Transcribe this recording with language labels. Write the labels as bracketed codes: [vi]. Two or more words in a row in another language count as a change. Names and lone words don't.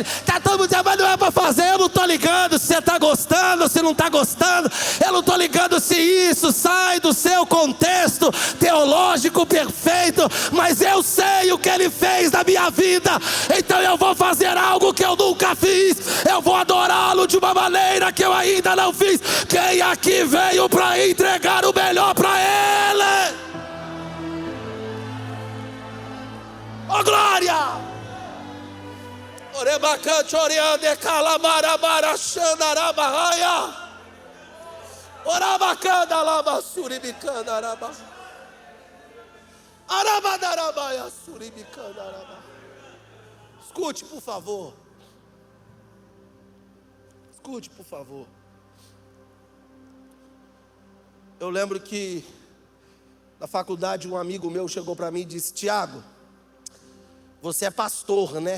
[pt] Está todo mundo dizendo: mas não é para fazer, eu não estou ligando se você está gostando, se não está gostando, eu não estou ligando se isso sai do seu contexto teológico perfeito, mas eu sei o que ele fez na minha vida, então eu vou fazer algo que eu nunca fiz, eu vou adorá-lo de uma maneira que eu ainda não fiz. Quem aqui veio para entregar o melhor para Ele? Oh, glória! Orebacante, oriande, calamarabara, xandarabaraia. Orabacanda, labasuribicanda, araba. Arabadarabaia, suribicanda, araba. Escute, por favor. Escute, por favor. Eu lembro que na faculdade um amigo meu chegou para mim e disse: Tiago, você é pastor, né?